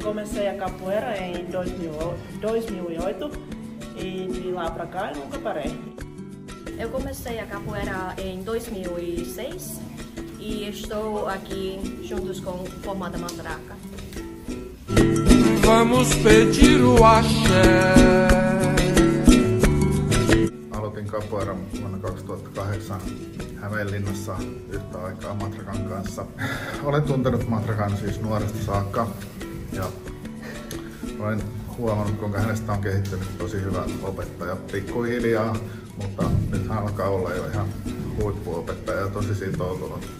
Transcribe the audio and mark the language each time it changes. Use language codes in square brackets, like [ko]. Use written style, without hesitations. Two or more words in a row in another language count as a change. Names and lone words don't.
[pt] Comecei a capoeira em 2008 e de lá para cá eu nunca parei. Eu comecei a capoeira em 2006 e estou aqui juntos com Formada Matraca. Vamos pedir o axé. [fi] Aloitin capoeiran vuonna 2008 Hämeenlinnassa yhtä aikaa Matrakan kanssa. Olen tuntenut Matrakan siis nuoresta saakka ja olen huomannut, kuinka hänestä on kehittynyt tosi hyvä opettaja pikkuhiljaa, mutta nyt hän alkaa olla jo ihan huippuopettaja ja tosi sitoutunut.